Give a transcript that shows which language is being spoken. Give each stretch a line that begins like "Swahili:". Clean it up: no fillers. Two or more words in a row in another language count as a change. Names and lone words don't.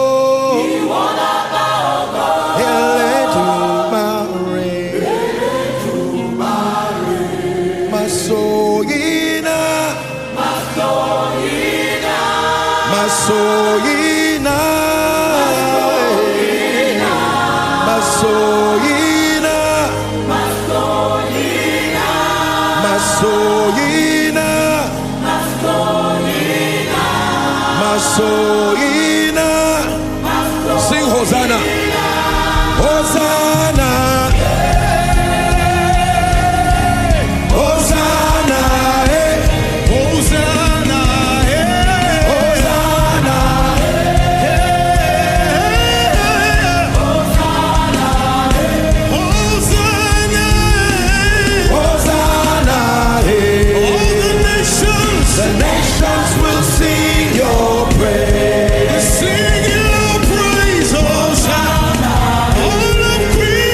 Yoruba: Eledumare, Masoyina, Masoyina, Masoyina, Masoyina, Masoyina.
English: Sing Hosanna. Hosanna. Hosanna Eh. Hosanna Eh. Hosanna Hosanna Eh. Hosanna Eh. All the nations, The nations will sing your praise. sing your praise. Hosanna. All of